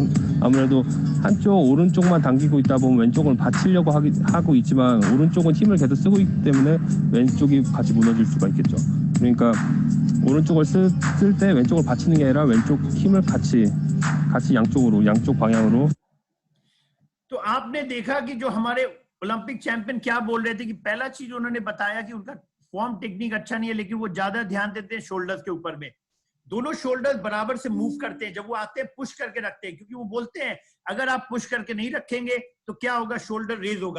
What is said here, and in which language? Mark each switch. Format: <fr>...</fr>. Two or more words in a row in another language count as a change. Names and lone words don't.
<ko>아무래도 한쪽 오른쪽만 당기고 있다 보면 왼쪽을 받치려고 하고 있지만, 오른쪽은 힘을 계속 쓰고 있기 때문에 왼쪽이 같이 무너질 수가 있겠죠. 그러니까 오른쪽을 쓸 때 왼쪽을 받치는 게 아니라 왼쪽 힘을 같이 양쪽 방향으로।</ko> <hi>तो आपने देखा कि जो हमारे ओलंपिक चैंपियन क्या बोल रहे थे, कि पहला चीज उन्होंने बताया कि उनका</hi> <en>form technique</en> <hi>अच्छा नहीं है, लेकिन वो ज्यादा ध्यान देते हैं शोल्डर्स के ऊपर में। दोनों शोल्डर्स बराबर से मूव करते हैं, जब वो आते हैं पुश करके रखते हैं, क्योंकि वो बोलते हैं अगर आप पुश करके नहीं रखेंगे तो क्या होगा,</hi> <en>shoulder raise</en> <hi>होगा।</hi>